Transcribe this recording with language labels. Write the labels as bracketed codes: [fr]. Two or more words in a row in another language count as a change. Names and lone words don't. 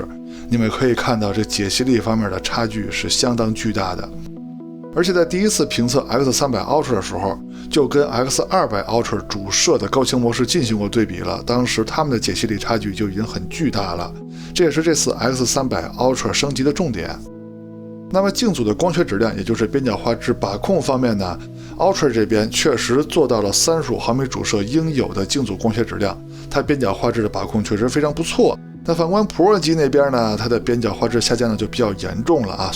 [zh] 你們可以看到這解析力方面的差距是相當巨大的。而且在第一次評測 X300 Ultra 的時候，就跟 X200 Ultra 主攝的高清模式進行過對比了，當時他們的解析力差距就已經很巨大了，這也是這次 X300 Ultra 升級的重點。那麼鏡組的光學質量，也就是邊角畫質把控方面呢， Ultra 這邊確實做到了35毫米主攝應有的鏡組光學質量，它邊角畫質的把控確實非常不錯。但反觀 Pro 機那邊呢，它的邊角畫質下降的就比較嚴重了啊。